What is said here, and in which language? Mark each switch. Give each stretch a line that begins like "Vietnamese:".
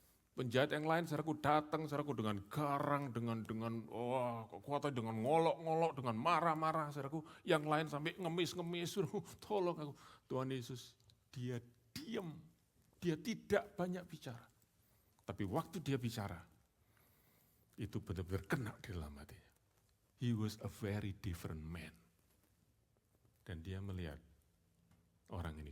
Indonesian: Penjahat yang lain, saudaraku, datang, saudaraku, dengan garang, dengan kekuatan, dengan ngolok-ngolok, dengan marah-marah, saudaraku. Yang lain sampai ngemis-ngemis, saudaraku, tolong aku. Tuhan Yesus, dia diam, dia tidak banyak bicara. Tapi waktu dia bicara, itu benar-benar kena di dalam hatinya.
English: He was a very different man.
Indonesian: Dan dia melihat orang ini.